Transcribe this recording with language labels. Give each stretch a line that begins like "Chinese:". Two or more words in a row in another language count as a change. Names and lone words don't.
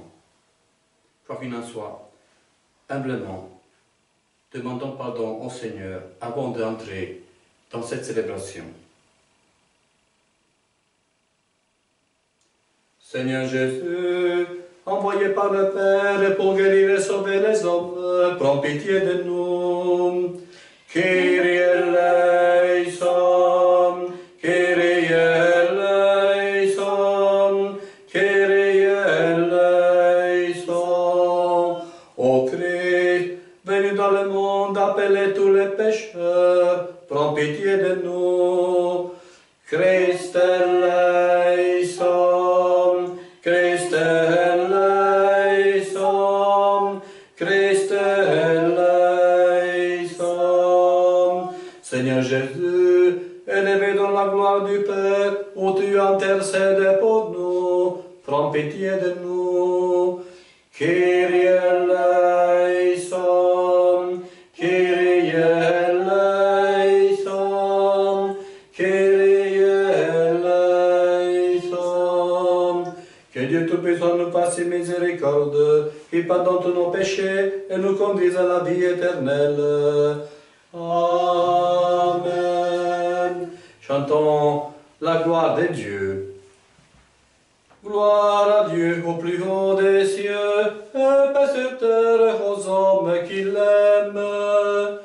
French: Quoi qu'il en soit, humblement, demandons pardon au Seigneur avant d'entrer dans cette célébration. Seigneur Jésus, envoyé par le Père pour guérir et sauver les hommes, prends pitié de nous.
Greek: Κύριε ελέησον, Κύριε ελέησον, Κύριε ελέησον.
French: Ô Christ, venu dans le monde appeler tous les pécheurs, prends pitié de nous.
Greek: Χριστέ ελέησον, Χριστέ ελέησον, Χριστέ ελέησον.
French: Seigneur Jésus, élevé dans la gloire du Père, où tu intercèdes pour nous, prends pitié de nous.
Greek: Κύριε ελέησον, Κύριε ελέησον, Κύριε ελέησον.
French: Que Dieu Tout-Puissant nous fasse miséricorde, qui pardonne tous nos péchés et nous conduise à la vie éternelle. Amen. Chantons la gloire de Dieu. Gloire à Dieu au plus haut des cieux, et paix sur terre aux hommes qui l'aiment.